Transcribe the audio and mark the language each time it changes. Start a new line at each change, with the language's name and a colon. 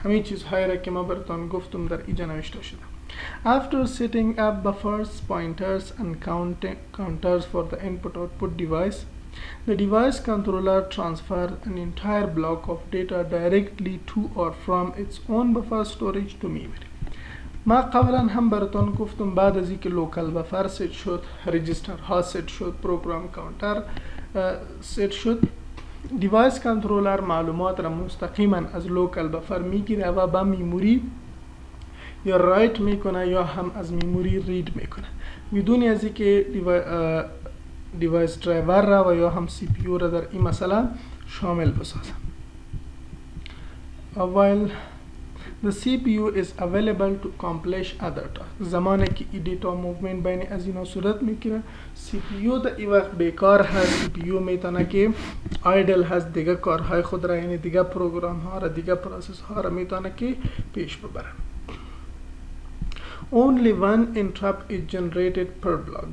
Persian: همین چیزهایی را که ما براتون گفتم در اینجا نوشته شده.
English: After setting up buffers, pointers and counters for the input-output device, the device controller transfers an entire block of data directly to or from its own buffer storage to memory.
Persian: ما قبلا هم براتون گفتم بعد از اینکه لوکال بفر سیت شد، رجیستر ها سیت شد، پروگرام کانتر سیت شد، دیوایس کنترلر معلومات را مستقیما از لوکال بفر میگیره و با میموری یا رایت میکنه یا هم از میموری رید میکنه بدون از اینکه دیوایس درایور را و یا هم سی پی یو را در این مسئله شامل بسازم.
English: while the CPU is available to accomplish other tasks.
Persian: زمانی که این دیتا موومنت بین از اینا صورت میگیره، سی پی یو در این وقت بیکار هست. سی پی یو میتونه که آیدل هست، دیگه کارهای خود را، یعنی دیگه پروگرام ها را، دیگه پروسس ها را میتونه که پیش ببره.
English: Only one interrupt is generated per block.